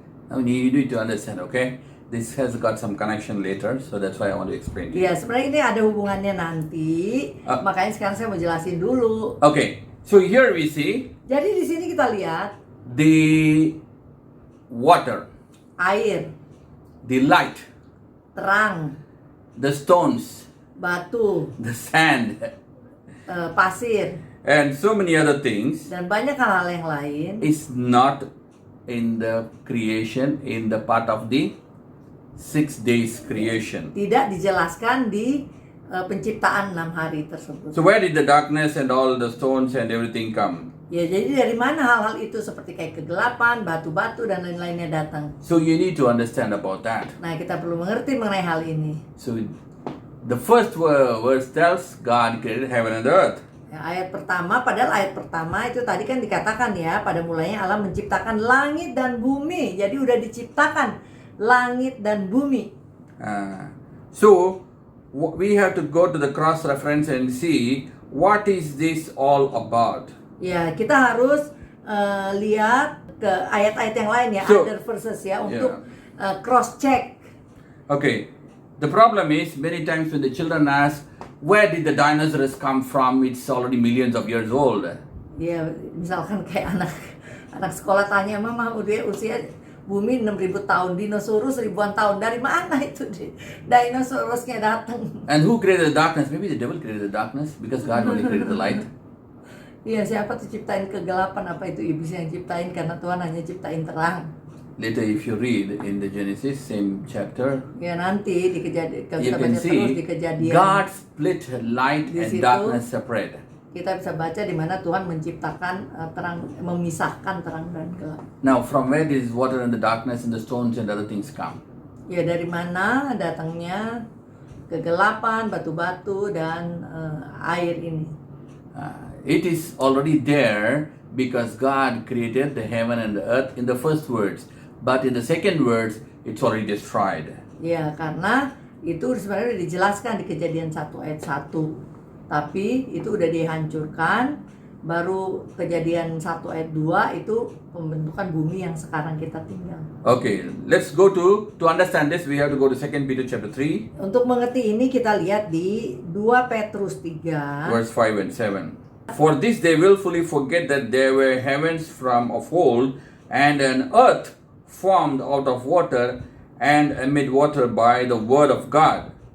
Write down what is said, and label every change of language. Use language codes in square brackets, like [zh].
[en] Now you need to understand, okay? This has got some connection later, so that's why I want to explain to you. [id] Ya sebenarnya ini ada hubungannya nanti, makanya sekarang saya mau jelasin dulu. [en] Okay, so here we see [id] Jadi di sini kita lihat [en] the water, [id] air, [en] the light, [id] terang, [en] the stones, [id] batu, [en] the sand, [id] pasir, [en] and so many other things [id] dan banyak hal-hal yang lain [en] is not in the creation, in the part of the 6 days creation. [id] tidak dijelaskan di penciptaan 6 hari tersebut. [en] So where did the darkness and all the stones and everything come? [id] Ya jadi dari mana hal-hal itu seperti kayak kegelapan, batu-batu dan lain-lainnya datang. [en] So you need to understand about that. [id] Nah kita perlu mengerti mengenai hal ini. [en] So the first verse tells God created heaven and earth. [id] Ya, ayat pertama, padahal ayat pertama itu tadi kan dikatakan ya, pada mulanya Allah menciptakan langit dan bumi. Jadi udah diciptakan langit dan bumi. [en] So we have to go to the cross reference and see what is this all about. [id] Ya kita harus lihat ke ayat-ayat yang lain ya, [en] So, other verses [id] ya, untuk [en] cross check. Okay, the problem is many times when the children ask, where did the dinosaurs come from? It's already millions of years old. [id] Ya misalkan kayak anak sekolah tanya, mama udah usia bumi 6.000 tahun, dinosaurus ribuan tahun, dari mana itu dinosaurusnya datang? [en] And who created the darkness? Maybe the devil created the darkness because God only created the light. [id] Iya, siapa tuh ciptain kegelapan? Apa itu iblis yang ciptain? Karena Tuhan hanya ciptain terang. [en] Later if you read in the Genesis, same chapter, [id] Ya nanti di kejadian, kalau [en] you [id] kita [en] can [id] baca terus di [en] see [id] kejadian, [en] God split light [id] Di [en] and [id] situ, [en] darkness separate. [id] kita bisa baca di mana Tuhan menciptakan terang, memisahkan terang dan gelap. [en] Now from where does water and the darkness and the stones and other things come? [id] Ya dari mana datangnya kegelapan, batu-batu dan air ini? [en] It is already there because God created the heaven and the earth in the first words. But in the second words, it's already destroyed. [id] Ya karena itu sebenarnya udah dijelaskan di Kejadian 1 ayat 1. Tapi itu udah dihancurkan. Baru Kejadian 1 ayat 2 itu pembentukan bumi yang sekarang kita tinggal. [en] Okay, let's go to understand this, we have to go to 2 Peter chapter 3, [id] Untuk mengerti ini kita lihat di 2 Petrus 3 [en] verse 5 and 7. For this they willfully forget that there were heavens from of old, and an earth formed out of water and amid water by the word of God.